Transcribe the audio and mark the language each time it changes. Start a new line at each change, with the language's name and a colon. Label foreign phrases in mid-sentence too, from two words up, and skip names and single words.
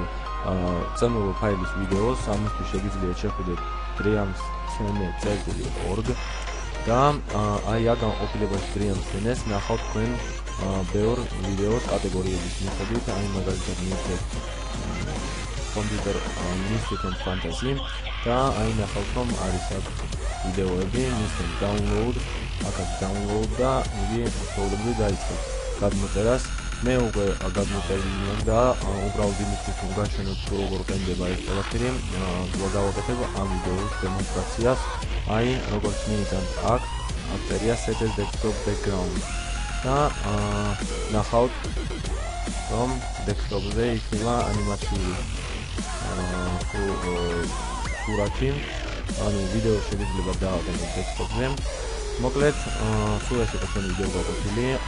Georgian: წამულო ფაილის ვიდეოს, ამისთვის შეგიძლიათ შეხვიდეთ dreamscene.org და აი აქ განყოფილებაში DreamScene-ს ნახავთ თქვენ ბევრ ვიდეოს კატეგორიების მიხედვით, აი მაგალითად მივხვდეთ კომპიუტერ Mystic and Fantasy და აი ნახავთ რომ არის აქ ვიდეოები, მისცემთ download, აქაც download და იგი უბრალოდ დაიწყებს გადმოწერას. მე უკვე გადმოწერილი და უბრალოდ იმისთვის რომ გაჩვენოთ როგორ ყენდება ეს ყველაფერი, გავაკეთებ ამ ვიდეოს დემონსტრაციას. აი როგორც მიიტანთ აქ წერია
English: set as desktop background
Georgian: და ნახავთ რომ დესკტოპზე იქნება ანიმაციური სურათი, ანუ ვიდეო შეიძლება დააყენოთ დესკტოპზე. მოკლედ, სულ ეს იყო ჩვენი ვიდეო გაკვეთილი.